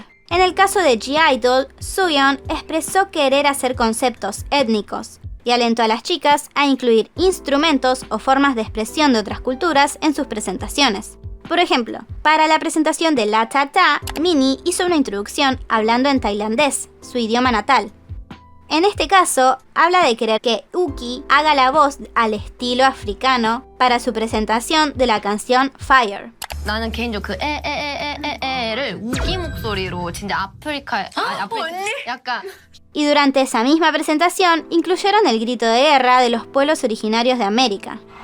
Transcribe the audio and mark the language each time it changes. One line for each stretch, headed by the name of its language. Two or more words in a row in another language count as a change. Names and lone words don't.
Spanish: En el caso de (G)I-DLE, Suyeon expresó querer hacer conceptos étnicos y alentó a las chicas a incluir instrumentos o formas de expresión de otras culturas en sus presentaciones. Por ejemplo, para la presentación de La Tata, Minnie hizo una introducción hablando en tailandés, su idioma natal. En este caso, habla de querer que Uki haga la voz al estilo africano para su presentación de la canción Fire.
Korean: 나는 개인적으로 그 에에에에에를 우기 목소리로 진짜 아프리카 약간.
Spanish: Y durante esa misma presentación incluyeron el grito de guerra de los pueblos originarios de América.